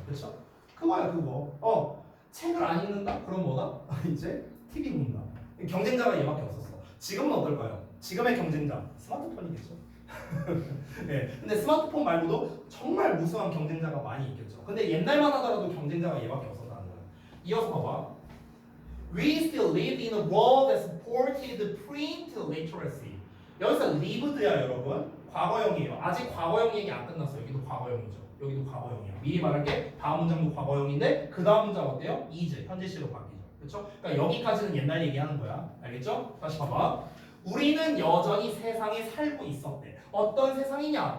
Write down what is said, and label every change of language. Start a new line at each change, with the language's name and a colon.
Korean: 그렇죠? 그거야 그거. 책을 안 읽는다? 그럼 뭐다? 이제 TV 본다. 경쟁자가 얘밖에 없었어. 지금은 어떨까요? 지금의 경쟁자 스마트폰이겠죠. 네, 근데 스마트폰 말고도 정말 무수한 경쟁자가 많이 있겠죠. 근데 옛날만 하더라도 경쟁자가 얘밖에 없었다는 거예요. 이어서 봐봐.
English: We still live in a world that supported print literacy.
Korean: 여기서 lived야 여러분. 과거형이에요. 아직 과거형 얘기 안 끝났어요. 여기도 과거형이죠. 여기도 과거형이야. 미리 말할게. 다음 문장도 과거형인데 그 다음 문장 어때요? is 현재 시로 바뀌죠. 그렇죠? 그러니까 여기까지는 옛날 얘기하는 거야. 알겠죠? 다시 봐봐. 우리는 여전히 세상에 살고 있었대. 어떤 세상이냐?